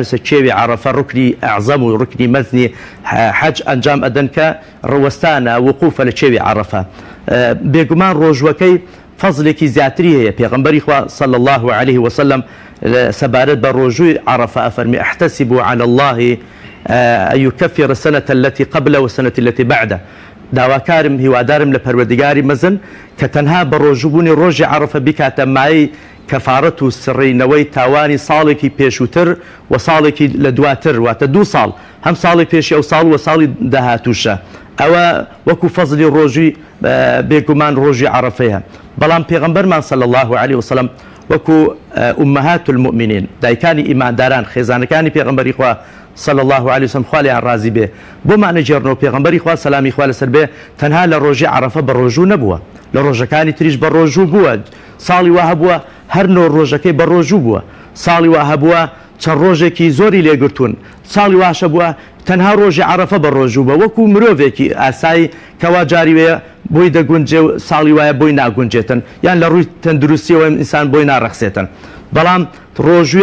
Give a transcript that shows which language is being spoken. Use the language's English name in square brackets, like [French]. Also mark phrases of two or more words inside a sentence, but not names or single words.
[Central Kurdish] سە کێوی عەرەفە ڕوکنی ئەعزەم و ڕوکنی مەزنی حەج ئەنجام ئەدەن کە ڕەوەستانە وقوفە لە کێوی عەرەفە بێگومان ڕۆژوەکەی فەزلێکی زیاتری هەیە پێغەمبەری خوا [Arabic] صلی الله عليه وسلم [Central Kurdish] سەبارەت بە ڕۆژووی عەرەفە ئەفەرمی [Arabic] احتسبوا على الله أن يكفر السنة التي قبله والسنة التي بعده [Central Kurdish] داواکارم هیوادارم لە پەروەردگاری مەزن کە تەنها بە ڕۆژبوونی ڕۆژی عەرەفە بیکاتە مای کەفارەت و سڕینەوەی تاوانی ساڵێکی پێشووتر و ساڵێکی لە دواتر واتە 2 ساڵ هەم ساڵی پێشی ئەو ساڵ و ساڵی داهاتووشە ئەوە وەکو فەزلی ڕۆژی بێگومان ڕۆژی عەرەفەیە بەڵام پێغەمبەرمان [Arabic] صلی الله عليه وسلم [Central Kurdish] وەکو [Arabic] ئومەهات المؤمنین [Central Kurdish] دایکانی ئیمانداران خێزانەکانی پێغەمبەری خوا [Arabic] صلى الله عليه وسلم [Central Kurdish] خالیان ڕازی بێ بۆ معنی جێڕنەوە پێغەمبەری خوا سەلامی خوا لەسەر بێ تەنها لە ڕۆژی عەرەفە بە ڕۆژوو نەبووە لە ڕۆژەکانی تریش بە ڕۆژوو بووە ساڵی وا هەبووە هەر نۆ ڕۆژەکەی بە ڕۆژوو بووە ساڵی وا هەبووە چەند ڕۆژێکی زۆری لێگرتوون ساڵی واشە بووە تەنها ڕۆژی عەرەفە بە ڕۆژوو بە وەکو مرۆڤێکی ئاسایی کەوا جاری وێ بۆی دەگونجێ و ساڵی وایە بۆی ناگونجێتن یان لە ڕووی تەندروستیەوە ئینسان بۆی ناڕەخسێتن بەڵام ڕۆژووی